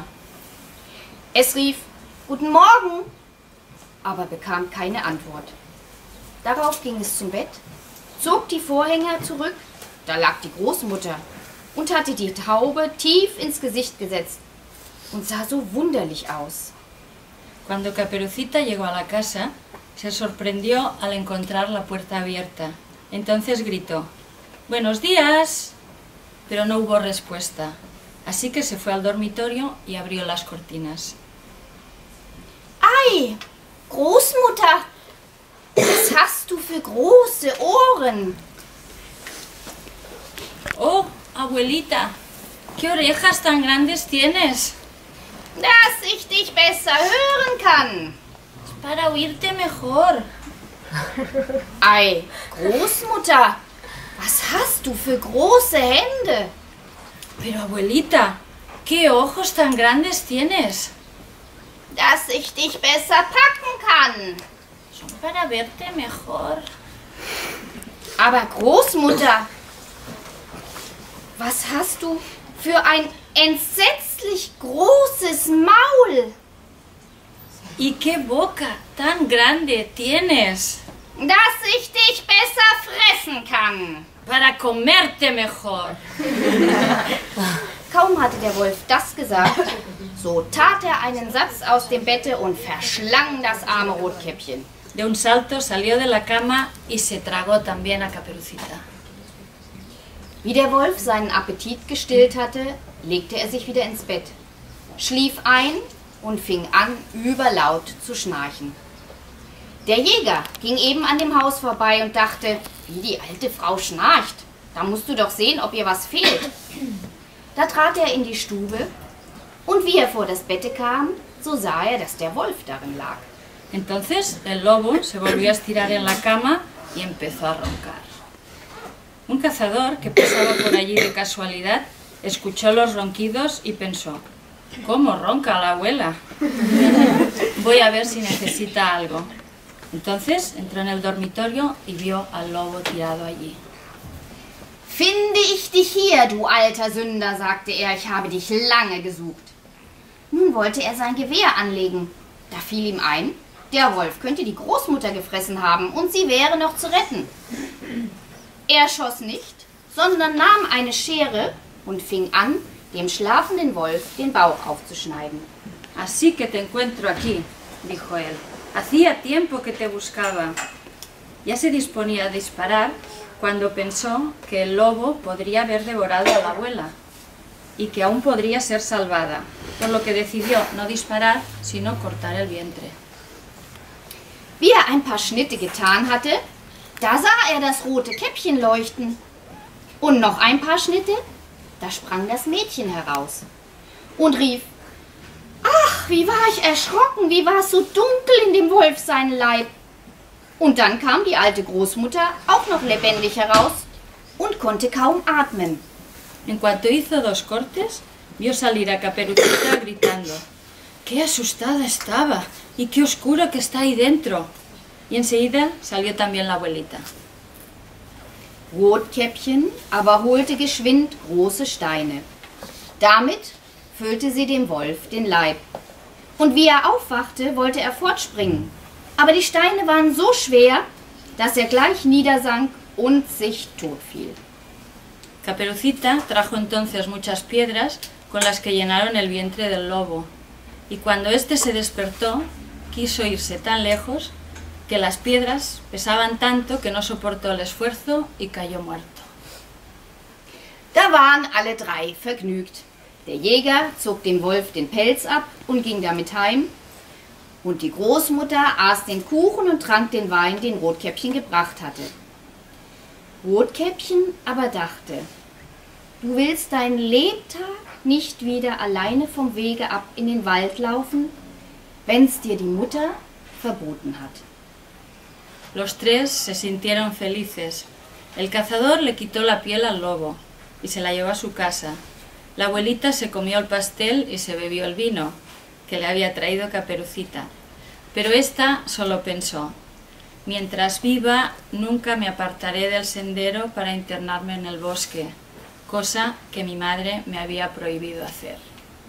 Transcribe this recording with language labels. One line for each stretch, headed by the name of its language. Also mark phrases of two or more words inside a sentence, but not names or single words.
German: Es rief, Guten Morgen, aber bekam keine Antwort. Darauf ging es zum Bett, zog die Vorhänge zurück, da lag die Großmutter und hatte die Taube tief ins Gesicht gesetzt und sah so wunderlich aus.
Spanish: Cuando Caperucita llegó a la casa, se sorprendió al encontrar la puerta abierta. Entonces gritó, «¡Buenos días!», pero no hubo respuesta, así que se fue al dormitorio y abrió las cortinas. ¡Ay,
German: Großmutter! Was hast du für große Ohren?
Spanish: ¡Oh, abuelita! ¿Qué orejas tan grandes tienes?
German: Dass ich dich besser hören kann.
Spanish: Es para oírte mejor.
German: Ei, Großmutter, was hast du für große Hände?
Spanish: Pero abuelita, ¿qué ojos tan grandes tienes?
German: Dass ich dich besser packen kann.
Spanish: Son para verte mejor.
German: Aber Großmutter, was hast du für ein entsetzlich großes Maul?
Spanish: ¿Y qué boca tan grande tienes?
German: Dass ich dich besser fressen kann.
Spanish: Para comerte mejor.
German: Kaum hatte der Wolf das gesagt, so tat er einen Satz aus dem Bette und verschlang das arme Rotkäppchen.
Spanish: De un salto salió de la cama y se tragó también a Caperucita.
German: Wie der Wolf seinen Appetit gestillt hatte, legte er sich wieder ins Bett, schlief ein und fing an, überlaut zu schnarchen. Der Jäger ging eben an dem Haus vorbei und dachte, wie die alte Frau schnarcht, da musst du doch sehen, ob ihr was fehlt. Da trat er in die Stube und wie er vor das Bett kam, so sah er, dass der Wolf darin lag.
Spanish: Entonces el lobo se volvió a estirar en la cama y empezó a roncar. Un cazador que pasaba por allí de casualidad escuchó los ronquidos y pensó, ¿cómo ronca la abuela? Voy a ver si necesita algo. Entonces entró en el dormitorio y vio al lobo tirado allí.
German: Finde ich dich hier, du alter Sünder, sagte er, ich habe dich lange gesucht. Nun wollte er sein Gewehr anlegen. Da fiel ihm ein, der Wolf könnte die Großmutter gefressen haben und sie wäre noch zu retten. Er schoss nicht, sondern nahm eine Schere und fing an, dem schlafenden Wolf den Bauch aufzuschneiden.
Spanish: Así que te encuentro aquí, dijo él. Hacía tiempo que te buscaba. Ya se disponía a disparar cuando pensó que el lobo podría haber devorado a la abuela y que aún podría ser salvada, por lo que decidió no disparar, sino cortar el vientre.
German: Wie er ein paar Schnitte getan hatte, da sah er das rote Käppchen leuchten. Und noch ein paar Schnitte, da sprang das Mädchen heraus und rief, ach, wie war ich erschrocken, wie war es so dunkel in dem Wolf seinen Leib. Und dann kam die alte Großmutter auch noch lebendig heraus und konnte kaum atmen.
Spanish: En cuanto hizo 2 cortes, vio salir a Caperucita gritando, ¡qué asustada estaba! ¡Y qué oscuro que está ahí dentro! Y enseguida salió también la abuelita.
German: Rotkäppchen aber holte geschwind große Steine. Damit füllte sie dem Wolf den Leib. Und wie er aufwachte, wollte er fortspringen. Aber die Steine waren so schwer, dass er gleich niedersank und sich totfiel.
Spanish: Caperucita trajo entonces muchas piedras con las que llenaron el vientre del lobo, y cuando éste se despertó, quiso irse tan lejos que las piedras pesaban tanto que no soportó el esfuerzo y cayó muerto.
German: Da waren alle drei vergnügt. Der Jäger zog dem Wolf den Pelz ab und ging damit heim, und die Großmutter aß den Kuchen und trank den Wein, den Rotkäppchen gebracht hatte. Rotkäppchen aber dachte: Du willst dein Lebtag nicht wieder alleine vom Wege ab in den Wald laufen, wenn's dir die Mutter verboten hat.
Spanish: Los tres se sintieron felices. El cazador le quitó la piel al lobo y se la llevó a su casa. La abuelita se comió el pastel y se bebió el vino que le había traído Caperucita. Pero ésta solo pensó: mientras viva, nunca me apartaré del sendero para internarme en el bosque, cosa que mi madre me había prohibido hacer.